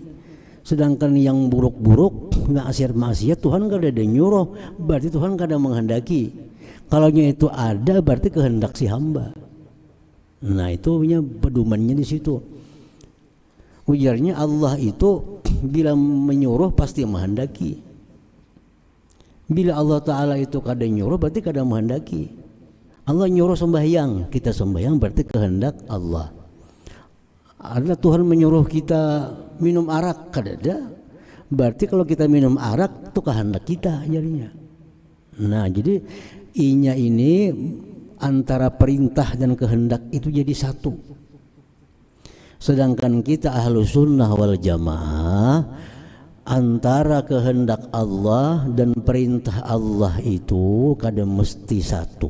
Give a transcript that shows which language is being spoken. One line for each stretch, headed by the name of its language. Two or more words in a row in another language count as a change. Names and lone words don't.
Indonesian: Sedangkan yang buruk-buruk, maksiat Tuhan gak ada nyuruh, berarti Tuhan gak ada menghendaki. Kalau itu ada, berarti kehendak si hamba. Nah itu punya pedomannya di situ.
Banjar: Ujarnya Allah itu bila menyuruh pasti menghendaki. Bila Allah Ta'ala itu kada nyuruh berarti kada menghendaki.
Indonesian: Allah nyuruh sembahyang, kita sembahyang berarti kehendak Allah.
Banjar: Ada Tuhan menyuruh kita minum arak, kada ada.
Indonesian: Berarti kalau kita minum arak itu kehendak kita jadinya.
Banjar: Nah jadi inya ini antara perintah dan kehendak itu jadi satu.
Indonesian: Sedangkan kita
Arabic: أهل السنة والجماعة,
Indonesian: antara kehendak Allah dan perintah Allah itu kadang mesti satu.